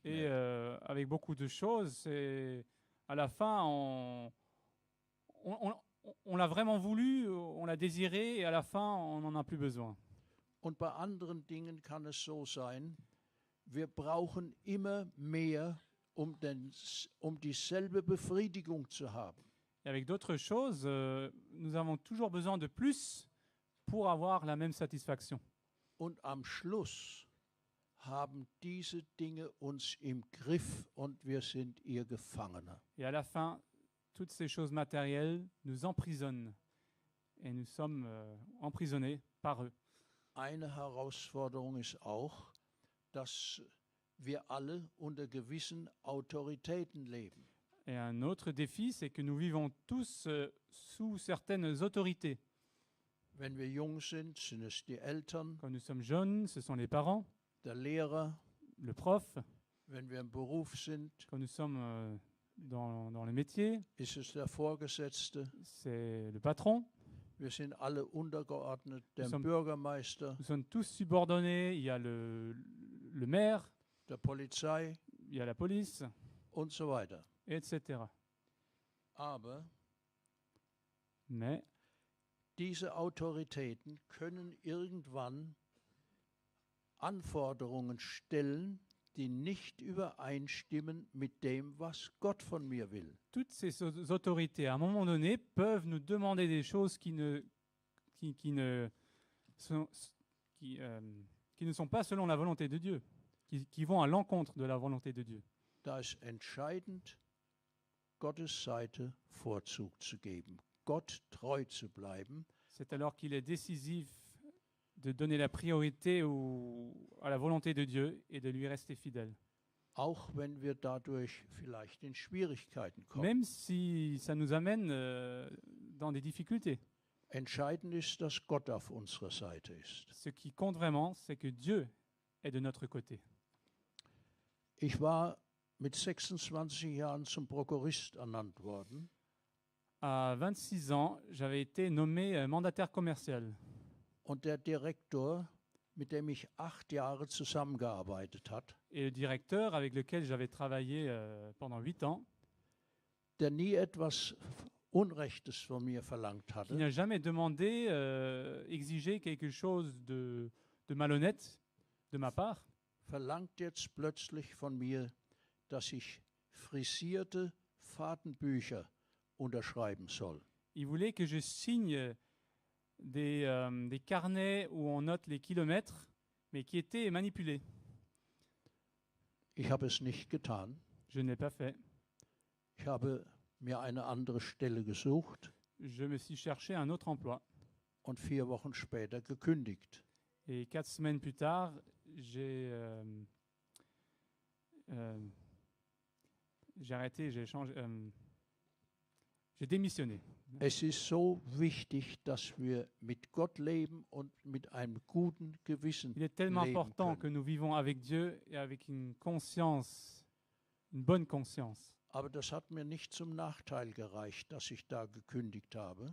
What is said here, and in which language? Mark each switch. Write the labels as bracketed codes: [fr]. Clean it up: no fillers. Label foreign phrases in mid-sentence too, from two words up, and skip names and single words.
[fr] Et [de] mehr. [fr] avec beaucoup de choses, c'est à la fin, on l'a vraiment voulu, on l'a désiré, et à la fin, on n'en a plus besoin. [de] Und bei anderen Dingen kann es so sein, wir brauchen immer mehr, um dieselbe Befriedigung zu haben. [fr] Et avec d'autres choses, nous avons toujours besoin de plus pour avoir la même satisfaction. [de] Und am Schluss haben diese Dinge uns im Griff und wir sind ihr Gefangener. [fr] Et à la fin, toutes ces choses matérielles nous emprisonnent. Et nous sommes emprisonnés par eux. [de] Eine Herausforderung ist auch, dass wir alle unter gewissen Autoritäten leben. [fr] Et un autre défi, c'est que nous vivons tous sous certaines autorités. [de] Wenn wir jung sind, sind es die Eltern, [fr] Quand nous sommes jeunes, ce sont les parents, [de] der Lehrer. [fr] le prof. [de] Wenn wir im Beruf sind, [fr] Quand nous sommes dans le métier, [de] ist es der Vorgesetzte. [fr] c'est le patron. [de] Wir sind alle untergeordnet dem [fr] sommes- [de] Bürgermeister, [fr] Nous sommes tous subordonnés. Il y a le maire, [de] der Polizei [fr] il y a la police, [de] und so weiter. [fr] etc. [de] Aber [fr] Mais [de] diese Autoritäten können irgendwann Anforderungen stellen, die nicht übereinstimmen mit dem, was Gott von mir will. [fr] toutes ces autorités, à un moment donné, peuvent nous demander des choses qui ne sont pas selon la volonté de Dieu, qui vont à l'encontre de la volonté de Dieu. [de] Da ist entscheidend, Gottes Seite Vorzug zu geben, Gott treu zu bleiben. [fr] C'est alors qu'il est décisif de donner la priorité à la volonté de Dieu et de lui rester fidèle. [de] Auch wenn wir dadurch vielleicht in Schwierigkeiten kommen. [fr] Même si ça nous amène dans des difficultés. [de] Entscheidend ist, dass Gott auf unserer Seite ist. [fr] Ce qui compte vraiment, c'est que Dieu est de notre côté. [de] Ich war mit 26 Jahren zum Prokurist ernannt worden. [fr] À 26 ans, j'avais été nommé mandataire commercial. [de] Und der Direktor, mit dem ich 8 Jahre zusammengearbeitet habe, [fr] Et le directeur avec lequel j'avais travaillé pendant 8 ans, [de] der nie etwas Unrechtes von mir verlangt [fr] qui [de] hatte, [fr] n'a jamais demandé, exigé quelque chose de malhonnête de ma part, [de] verlangt jetzt plötzlich von mir, dass ich frisierte Fahrtenbücher unterschreiben soll. [fr] il voulait que je signe des carnets où on note les kilomètres, mais qui étaient manipulés. [de] Ich habe es nicht getan. [fr] Je ne l'ai pas fait. [de] Ich habe mir eine andere Stelle gesucht. [fr] je me suis cherché un autre emploi. [de] und 4 Wochen später gekündigt. [fr] Et 4 semaines plus tard, j'ai arrêté, j'ai démissionné. [de] Es ist so wichtig, dass wir mit Gott leben und mit einem guten Gewissen [fr] Il est tellement [de] leben [fr] important que [de] können. [fr] nous vivons avec Dieu et avec une conscience, une bonne conscience. [de] Aber das hat mir nicht zum Nachteil gereicht, dass ich da gekündigt habe.